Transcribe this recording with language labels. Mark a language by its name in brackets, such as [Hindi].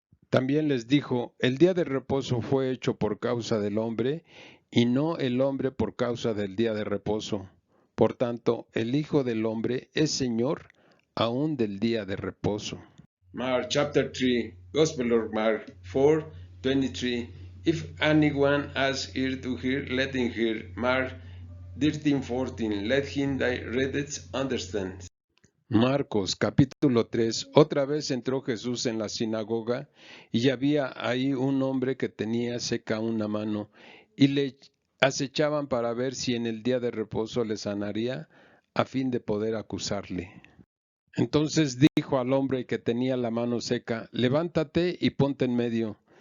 [Spanish] También les dijo: el día de reposo fue hecho por causa del hombre, y no el hombre por causa del día de reposo. Por tanto, el Hijo del Hombre es Señor aún del día de reposo. [English] Mark chapter 3, Gospel of Mark 4:23. If anyone has ear to hear, let him hear. Mark 13:14. Let him that readeth understand. [Spanish] Marcos capítulo 3. Otra vez entró Jesús en la sinagoga, y había ahí un hombre que tenía seca una mano, y le acechaban para ver si en el día de reposo le sanaría, a fin de poder acusarle. Entonces dijo al hombre que tenía la mano seca: levántate y ponte en medio.